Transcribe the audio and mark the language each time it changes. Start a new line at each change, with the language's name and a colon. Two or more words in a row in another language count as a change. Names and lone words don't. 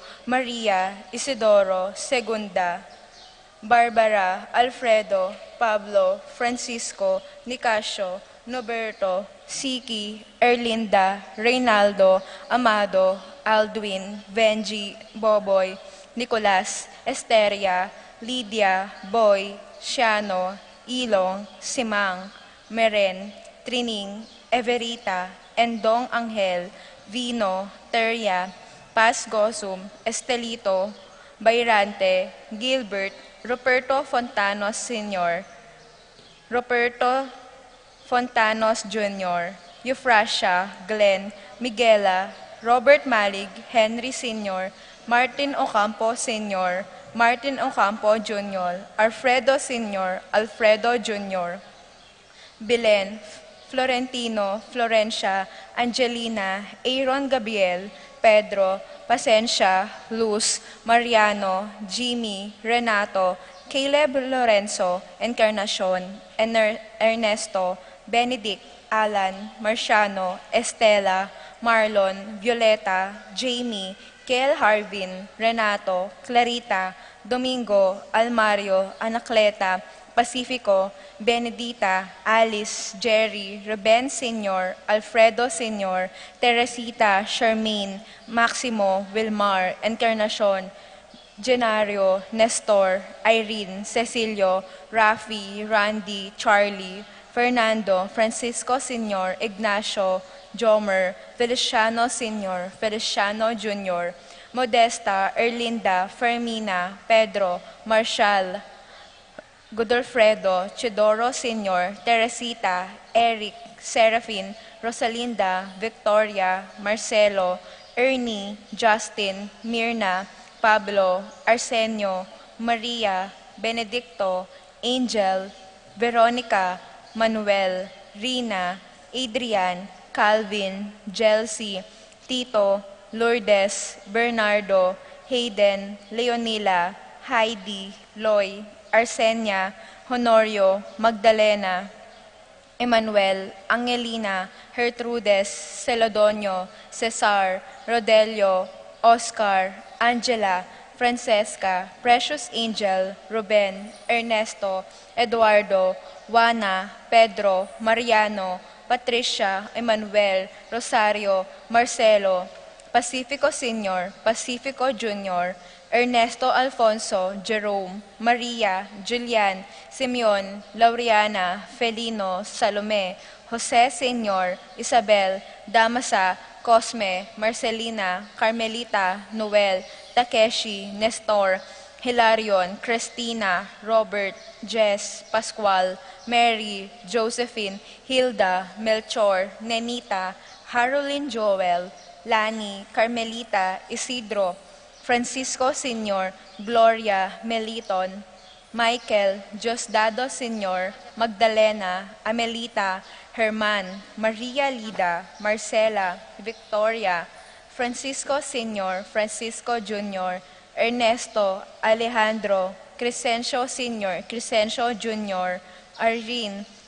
Filipino: Maria, Isidoro, Segunda, Barbara, Alfredo, Pablo, Francisco, Nicasio, Noberto, Siki, Erlinda, Reynaldo, Amado, Aldwin, Benji, Boboy, Nicolas, Esteria, Lydia, Boy, Shiano, Ilong, Simang, Meren, Trining, Everita, Endong Angel, Vino, Teria, Paz Gosum, Estelito, Bayrante, Gilbert, Roberto Fontanos Sr., Roberto Fontanos Jr., Euphrasia, Glenn, Miguela, Robert Malig, Henry Sr., Martin Ocampo Sr., Martin Ocampo Jr., Alfredo Sr., Alfredo Jr., Belen, Florentino, Florencia, Angelina, Aaron Gabriel, Pedro, Pasencia, Luz, Mariano, Jimmy, Renato, Caleb Lorenzo, Encarnacion, Ernesto, Benedict, Alan, Marciano, Estela, Marlon, Violeta, Jamie, Kel Harvin, Renato, Clarita, Domingo, Almario, Anacleta, Pacifico, Benedita, Alice, Jerry, Ruben Sr., Alfredo Sr., Teresita, Charmaine, Maximo, Wilmar, Encarnacion, Genario, Nestor, Irene, Cecilio, Rafi, Randy, Charlie, Fernando, Francisco Sr., Ignacio, Jomer, Feliciano Sr., Feliciano Jr., Modesta, Erlinda, Fermina, Pedro, Marshall, Godolfredo, Chidoro Sr., Teresita, Eric, Serafin, Rosalinda, Victoria, Marcelo, Ernie, Justin, Mirna, Pablo, Arsenio, Maria, Benedicto, Angel, Veronica, Manuel, Rina, Adrian, Calvin, Jelsie, Tito, Lourdes, Bernardo, Hayden, Leonila, Heidi, Loy, Arsenia, Honorio, Magdalena, Emmanuel, Angelina, Gertrudes, Celadonio, Cesar, Rodelio, Oscar, Angela, Francesca, Precious Angel, Ruben, Ernesto, Eduardo, Juana, Pedro, Mariano, Patricia, Emmanuel, Rosario, Marcelo, Pacifico Sr., Pacifico Jr., Ernesto Alfonso, Jerome, Maria, Julian, Simeon, Laureana, Felino, Salome, Jose Sr., Isabel, Damasa, Cosme, Marcelina, Carmelita, Noel, Takeshi, Nestor, Hilarion, Christina, Robert, Jess, Pascual, Mary, Josephine, Hilda, Melchor, Nenita, Haroline Joel, Lani, Carmelita, Isidro, Francisco Sr., Gloria, Meliton, Michael, Diosdado Sr., Magdalena, Amelita, Herman, Maria Lida, Marcela, Victoria, Francisco Sr., Francisco Jr., Ernesto, Alejandro, Crescencio Sr., Crescencio Jr., Irene,